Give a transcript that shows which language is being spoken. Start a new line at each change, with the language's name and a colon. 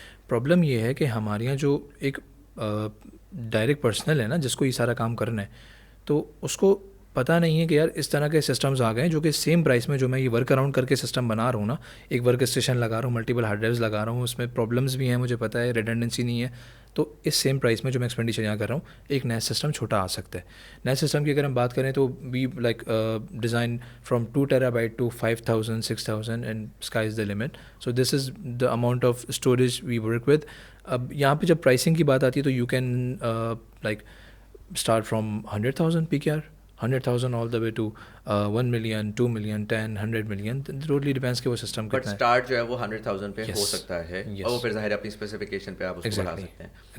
Urdu: Problem یہ ہے کہ ہمارے یہاں جو ایک ڈائریکٹ پرسنل ہے نا جس کو یہ سارا کام کرنا ہے, تو اس کو پتہ نہیں ہے کہ یار اس طرح کے سسٹمز آ گئے ہیں جو کہ سیم پرائس میں جو میں یہ ورک اراؤنڈ کر کے سسٹم بنا رہا ہوں نا, ایک ورک اسٹیشن لگا رہا ہوں, ملٹیپل ہارڈ ڈرائیوز لگا رہا ہوں, اس میں پرابلمس بھی ہیں مجھے پتہ ہے, ریڈنڈنسی نہیں ہے, تو اس سیم پرائس میں جو میں ایکسپینڈیچر یہاں کر رہا ہوں ایک NAS سسٹم چھوٹا آ سکتا ہے. NAS سسٹم کی اگر ہم بات کریں تو
English: We like design from 2 TB to 5000 6000 and sky is the limit. So this is the amount of storage we work with.
Urdu: اب یہاں پہ جب پرائسنگ کی بات آتی ہے تو
English: You can like start from 100,000 PKR, 100,000 all the way to 1 million, 2 million, 10, 100 million. Totally depends
Urdu: کہ وہ سسٹم بٹ اسٹارٹ جو ہے وہ 100,000 پہ ہو سکتا ہے, اور وہ پھر ظاہر اپنی اسپیسیفکیشن پہ آپ اس کو بڑھا سکتے ہیں.